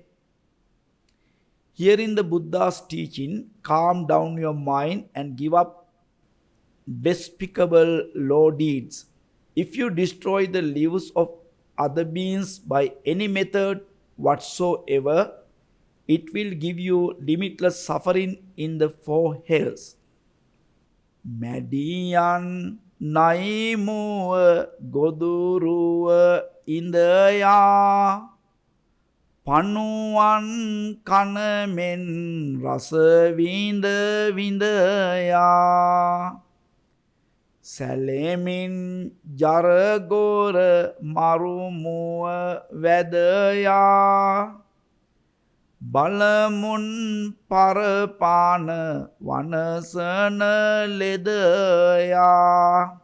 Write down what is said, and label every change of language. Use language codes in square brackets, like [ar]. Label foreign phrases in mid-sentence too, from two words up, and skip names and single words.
[en] Hearing the Buddha's teaching, calm down your mind and give up despicable low deeds. If you destroy the lives of other beings by any method whatsoever, it will give you limitless suffering in the four hells. [si] මැඬියන් නයි මුව ගොදුරුව ඉඳයා පනුවන් කනමෙන් රස විඳ විඳයා සැලෙමින් ජරගොර මරුමුව වැදයා බලමුන් පරපාන වනසන ලෙදයා.